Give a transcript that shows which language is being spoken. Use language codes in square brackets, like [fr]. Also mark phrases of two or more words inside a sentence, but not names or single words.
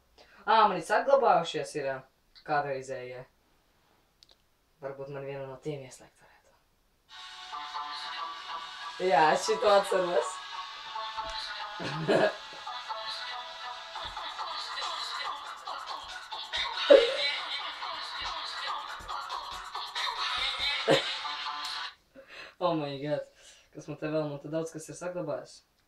[lv] Man ir saglabājušies ir kādreizējie. Varbūt man viena no tiem ieslēgt varētu. Jā, es šito atceros. [en] Oh my god. [lv] Kas man te vēl, man te daudz kas ir saglabājis.